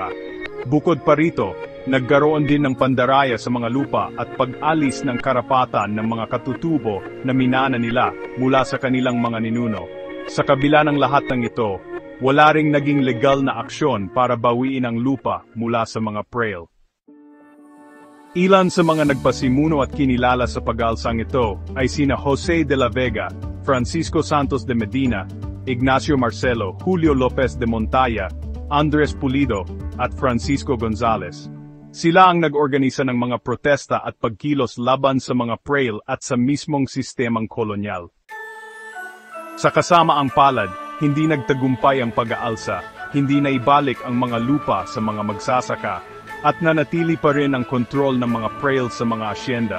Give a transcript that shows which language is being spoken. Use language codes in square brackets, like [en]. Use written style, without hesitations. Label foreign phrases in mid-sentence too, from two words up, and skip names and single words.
[tl] Bukod pa rito, nagkaroon din ng pandaraya sa mga lupa at pag-alis ng karapatan ng mga katutubo na minana nila mula sa kanilang mga ninuno. Sa kabila ng lahat ng ito, wala ring naging legal na aksyon para bawiin ang lupa mula sa mga prail. Ilan sa mga nagpasimuno at kinilala sa pag-aalsang ito ay sina Jose de la Vega, Francisco Santos de Medina, Ignacio Marcelo, Julio Lopez de Montaya, Andres Pulido, at Francisco Gonzales. Sila ang nag-organisa ng mga protesta at pagkilos laban sa mga prail at sa mismong sistemang kolonyal. Sa kasamaang palad, hindi nagtagumpay ang pag-aalsa, hindi naibalik ang mga lupa sa mga magsasaka, at nanatili pa rin ang kontrol ng mga prail sa mga asyenda.